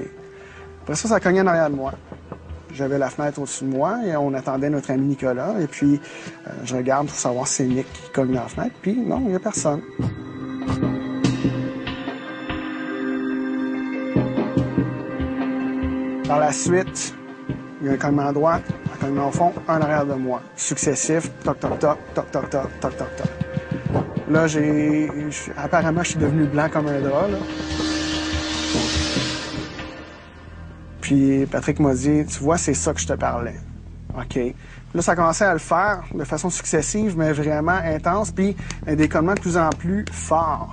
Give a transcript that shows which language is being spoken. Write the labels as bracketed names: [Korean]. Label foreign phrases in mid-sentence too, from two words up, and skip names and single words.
[French] Après ça, ça cognait en arrière de moi. J'avais la fenêtre au-dessus de moi et on attendait notre ami Nicolas. Et puis, je regarde pour savoir si c'est Nick qui cogne dans la fenêtre. Puis, non, il n'y a personne. Par la suite, il y a un cognement à droite, un cognement au fond, un en arrière de moi. Successif, toc, toc, toc, toc, toc, toc, toc, toc, toc. Là, apparemment, je suis devenu blanc comme un drap, là. Puis Patrick m'a dit, tu vois, c'est ça que je te parlais. OK. Là, ça a commencé à le faire de façon successive, mais vraiment intense, puis des cognements de plus en plus forts.